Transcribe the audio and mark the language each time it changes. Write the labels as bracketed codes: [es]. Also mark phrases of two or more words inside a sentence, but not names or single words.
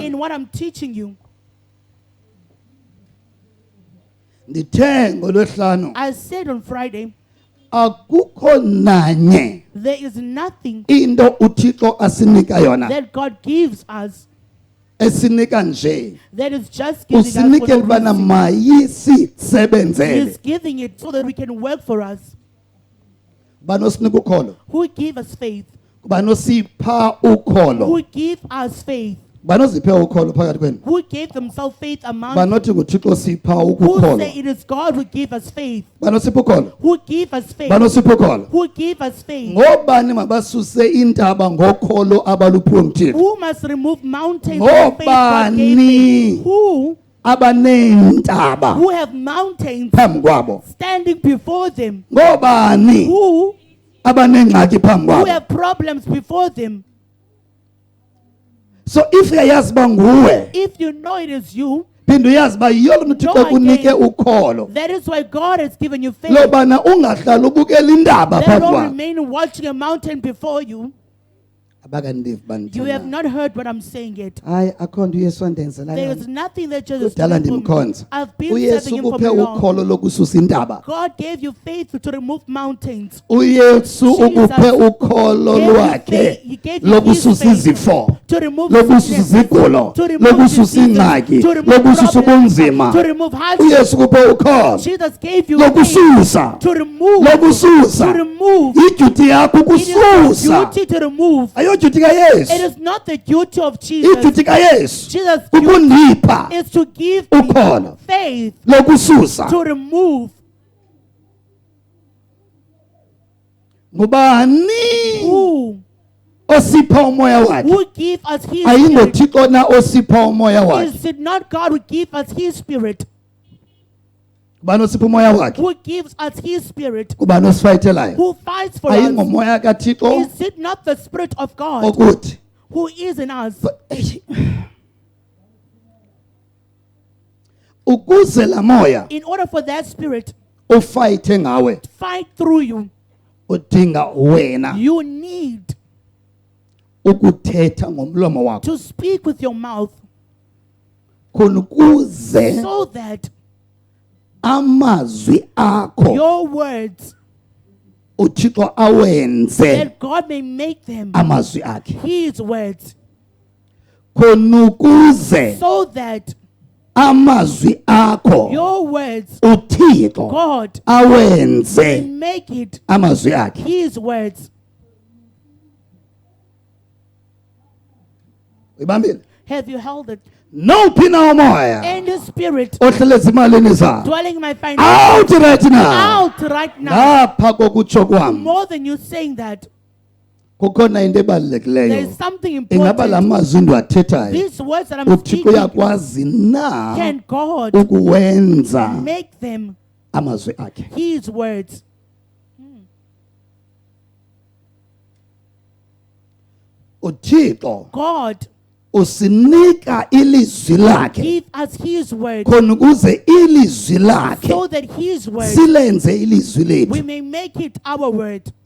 [en] in what I'm teaching you, [xh] Ndithe ngolwesihlanu [en] I said on Friday, [xh] akukho nanye [en] there is nothing [xh] into uThixo asinika yona [en] that God gives us [xh] esinika nje. [en] that is just giving us for [xh] Usinikela [en] no [xh] ubana [en] reason. [xh] mayisisebenzele. [en] He's giving it so that we can work for us. [xh] Bani osinika ukholo? [en] Who give us faith? [xh] Bani osipha ukholo? [en] Who give us faith? [xh] Bani oziphe ukholo phakathi kwenu? [en] Who gave themselves faith among [xh] Bani othi nguThixo sipha [en] who [xh] ukukholo? [en] say it is God who gave us faith? [xh] Bani osipha ukholo? [en] Who give us faith? [xh] Bani osipha ukholo? [en] Who give us faith? [xh] Ngobani mabasuse intaba ngokholo abaluphiwe nguThixo? [en] Who must remove mountains of faith God gave me? [xh] Ngobani [en] Who [xh] abaneentaba [en] who have mountains [xh] phambi kwabo? [en] standing before them? [xh] Ngobani [en] Who [xh] abanengxaki phambi [en] who [xh] kwabo? [en] have problems before them? So if [xh] uyayazi uba nguwe, [en] If you know it is you, [xh] phinda uyazi uba yiyo loo nto uThixo kunike ukholo [en] that is why God has given you faith. [xh] lobana ungahlali ubukela indaba [en] That [xh] phambi [en] don't [xh] kwabo. [en] remain watching a mountain before you. [xh] abakandivi [en] You have [xh] banithanda [en] not heard what I'm saying yet. [xh] hayi akho nto uyesu wandenzela [en] There [xh] yona [en] is nothing that Jesus is [xh] kudala [en] doing for me. [xh] ndimkhonza [en] I've been [xh] uyesu [en] serving him for [xh] ukuphe [en] long. [xh] ukholo lokususa intaba [en] God gave you faith to remove mountains. [xh] uyesu ukuphe ukholo [en] Gave you [xh] lwakhe [en] faith- He gave you his [xh] lokususa [en] faith [xh] izifo [en] to remove [xh] lokususa [en] sickness, [xh] izigulo [en] to remove [xh] lokususa [en] diseases, [xh] ingxaki [en] to remove [xh] lokususa [en] problems, [xh] ubunzima [en] to remove hardship. [xh] uyesu ukuphe ukholo [en] Jesus gave you faith [xh] lokususa [en] to remove, [xh] lokususa [en] to remove. [xh] idyuti yakho [en] It is your [xh] kususa [en] duty to remove. [xh] ayodyuti kayesu [en] It is not the duty of Jesus. [xh] idyuti kayesu [en] Jesus' duty [xh] ukundipha [en] is to give me [xh] ukholo [en] faith [xh] lokususa [en] to remove. [xh] ngubani [en] Who [xh] osipha umoya wakhe [en] will give us his spirit? [xh] ayingothixo na osipha umoya wakhe [en] Is it not God who give us his spirit? [xh] ngubani osipha umoya wakhe [en] Who gives us his spirit? [xh] ngubani osifayithelayo [en] Who fights for us? [xh] ayingomoya kathixo [en] Is it not the spirit of God [xh] okuthi [en] who is in us? [xh] ukuze la moya [en] In order for that spirit [xh] ufayithe ngawe [en] to fight through you, [xh] udinga wena [en] you need [xh] ukuthetha ngomlomo wakho [en] to speak with your mouth [xh] khona ukuze [en] so that [xh] amazwi akho [en] your words, [xh] uthixo awenze [en] that God may make them [xh] amazwi akhe [en] his words, [xh] khona ukuze [en] so that [xh] amazwi akho [en] your words, [xh] uthixo [en] God, [xh] awenze [en] may make it [xh] amazwi akhe [en] his words. [xh] uyibambile [en] Have you held it? [xh] nowuphi na umoya [en] And the spirit [xh] ohlele ezimalini zakho [en] dwelling in my finances out right now out right now. [xh] lapha kokutsho kwami [en] More than you saying that, [xh] kukhona into [en] there [xh] ebalulekileyo [en] is something [xh] ingaba la [en] important. [xh] mazwi ndiwathethayo [en] These words that I'm [xh] uthixo [en] speaking, [xh] uyakwazi na [en] can God [xh] ukuwenza [en] make them [xh] amazwi akhe [en] his words? [xh] uthixo [en] God [xh] usinika ilizwi lakhe [en] give us his word [xh] khona ukuze ilizwi lakhe [en] so that his word [xh] silenze ilizwi [en] we [xh] lethu [en] may make it our word.